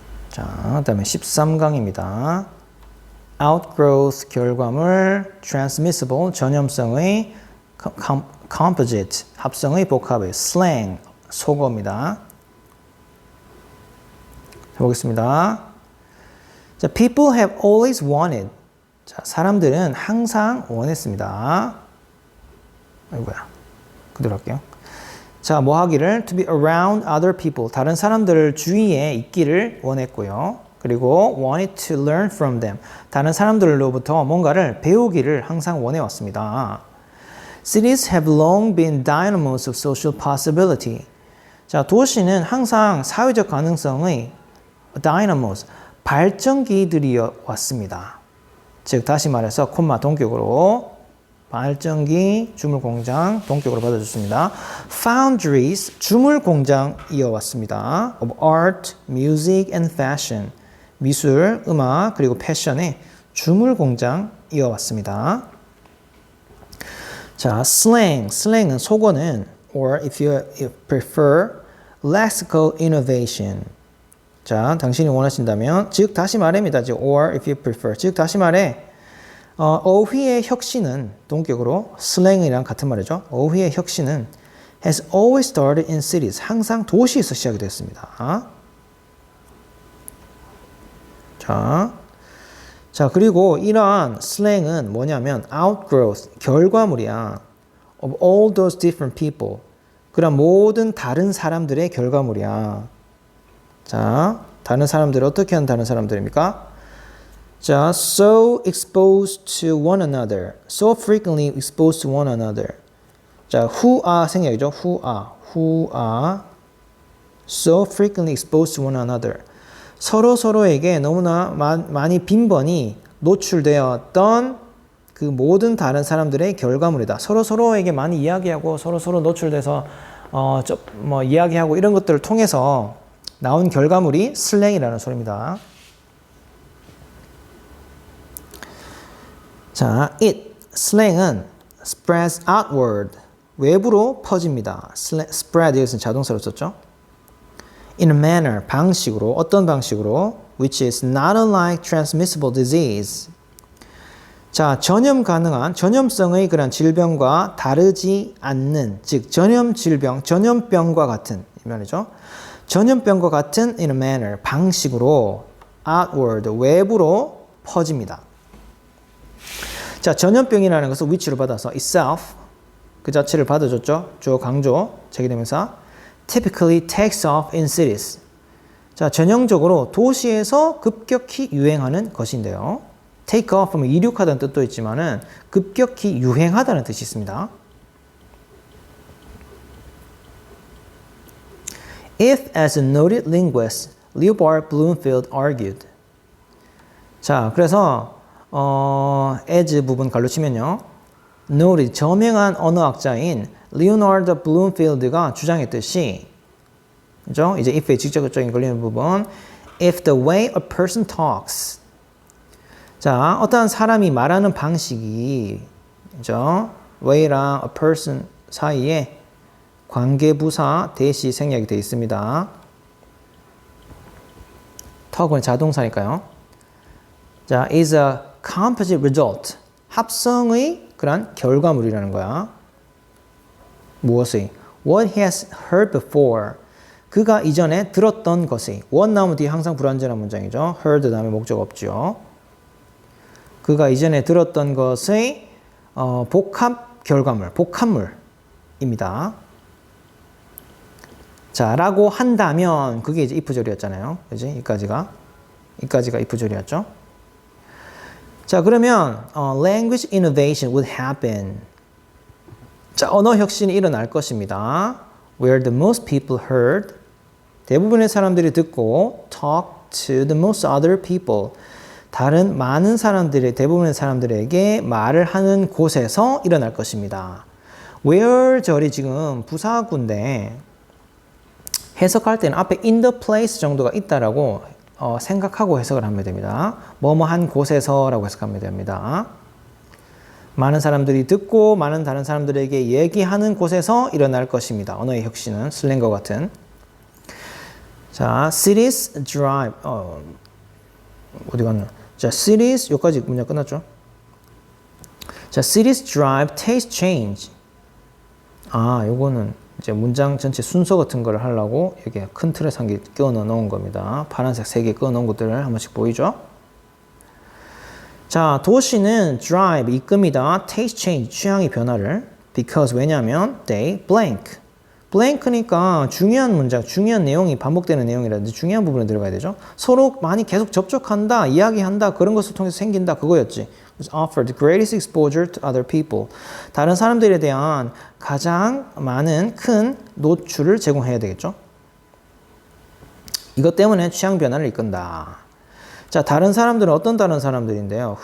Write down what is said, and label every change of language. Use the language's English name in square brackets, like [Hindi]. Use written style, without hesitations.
[Korean] 자, 그다음에 13강입니다. outgrowth 결과물, transmissible 전염성의 composite 합성의 복합의 slang 속어입니다. 보겠습니다. [English] 자, people have always wanted. [Korean] 자, 사람들은 항상 원했습니다. 아이고야. 그대로 할게요. 자, 뭐 하기를 [English] to be around other people. [Korean] 다른 사람들 주위에 있기를 원했고요. [English] 그리고 wanted to learn from them. [Korean] 다른 사람들로부터 뭔가를 배우기를 항상 원해왔습니다. [English] Cities have long been dynamos of social possibility. [Korean] 자, 도시는 항상 사회적 가능성의 dynamos, 발전기들이었습니다. 즉, 다시 말해서 콤마 동격으로 발전기, 주물공장, 동격으로 받아줬습니다. Foundries, 주물공장이어왔습니다. [English] Of art, music, and fashion. [Korean] 미술, 음악, 그리고 패션의 주물공장이어왔습니다. [English] 자, slang은 속어는 or if you prefer, lexical innovation. [Korean] 자, 당신이 원하신다면, 즉 다시 말합니다. 즉 [English] or if you prefer, [Korean] 즉 다시 말해. 어휘의 혁신은 동격으로 slang이랑 같은 말이죠. 어휘의 혁신은 [English] has always started in cities. [Korean] 항상 도시에서 시작이 됐습니다. 자, 그리고 이러한 slang은 뭐냐면 outgrowth, 결과물이야. [English] of all those different people. [Korean] 그런 모든 다른 사람들의 결과물이야. 자, 다른 사람들 어떻게 하는 다른 사람들입니까? [English] 자, so exposed to one another. So frequently exposed to one another. [Korean] 자, [English] who are [Korean] 생략이죠. [English] who are so frequently exposed to one another. [Korean] 서로에게 너무나 많이 빈번히 노출되었던 그 모든 다른 사람들의 결과물이다. 서로에게 많이 이야기하고 서로 노출돼서 이야기하고 이런 것들을 통해서 나온 결과물이 슬랭이라는 소리입니다. 자, it, 슬랭은 [English] spreads outward, [Korean] 외부로 퍼집니다. spread, 여기서는 자동사로 썼죠. [English] in a manner, [Korean] 방식으로, 어떤 방식으로, [English] which is not unlike transmissible disease. [Korean] 자, 전염 가능한, 전염성의 그런 질병과 다르지 않는, 즉, 전염 질병, 전염병과 같은, 이 말이죠. 전염병과 같은 [English] in a manner, [Korean] 방식으로, outward, 외부로 퍼집니다. 자, 전염병이라는 것을 which로 받아서 itself, 그 자체를 받아줬죠. 주어 강조, 제기대명사. [English] typically takes off in cities. [Korean] 자, 전형적으로 도시에서 급격히 유행하는 것인데요. take off 하면 이륙하다는 뜻도 있지만은 급격히 유행하다는 뜻이 있습니다. [English] If, as a noted linguist, Leopold Bloomfield argued. [Korean] 자, 그래서 as 부분 갈로 치면요. noted, 저명한 언어학자인 리오나르도 블룸필드가 주장했듯이, 그죠? 이제 if의 직접적인 걸리는 부분. [English] If the way a person talks. [Korean] 자, 어떠한 사람이 말하는 방식이, 그죠? way랑 a person 사이에 관계부사 대시 생략이 되어 있습니다. talk은 자동사니까요. [English] 자, is a composite result. [Korean] 합성의 그런 결과물이라는 거야. 무엇의? [English] What he has heard before. [Korean] 그가 이전에 들었던 것이. what 나오면 뒤에 항상 불완전한 문장이죠. heard 다음에 목적 없죠. 그가 이전에 들었던 것의 복합 결과물, 복합물입니다. 자, 라고 한다면 그게 이제 if절이었잖아요. 그지? 이까지가 if절이었죠. [English] 자, 그러면 language innovation would happen. [Korean] 자, 언어 혁신이 일어날 것입니다. [English] Where the most people heard. [Korean] 대부분의 사람들이 듣고 [English] talk to the most other people. [Korean] 다른 많은 사람들이 대부분의 사람들에게 말을 하는 곳에서 일어날 것입니다. Where 절이 지금 부사구인데 해석할 때는 앞에 [English] in the place [Korean] 정도가 있다라고 생각하고 해석을 하면 됩니다. 뭐뭐한 곳에서라고 해석하면 됩니다. 많은 사람들이 듣고 많은 다른 사람들에게 얘기하는 곳에서 일어날 것입니다. 언어의 혁신은 슬랭과 같은. 자, [English] cities drive. [Korean] 어디 갔나? 자, cities 여기까지 문장 끝났죠? [English] 자, cities drive taste change. [Korean] 요거는 이제 문장 전체 순서 같은 거를 하려고 여기 큰 틀에 한 개 끼워 넣은 겁니다. 파란색 3개 끼워 넣은 것들을 한 번씩 보이죠? 자, 도시는 drive, 이끕니다. [English] taste change, [Korean] 취향의 변화를. [English] because, [Korean] 왜냐하면 [English] they blank. [Korean] blank니까 중요한 문장, 중요한 내용이 반복되는 내용이라든지 중요한 부분에 들어가야 되죠. 서로 많이 계속 접촉한다, 이야기한다, 그런 것을 통해서 생긴다, 그거였지. [English] offer the greatest exposure to other people. [Korean] 다른 사람들에 대한 가장 많은 큰 노출을 제공해야 되겠죠. 이것 때문에 취향 변화를 이끈다. 자, 다른 사람들은 어떤 다른 사람들인데요.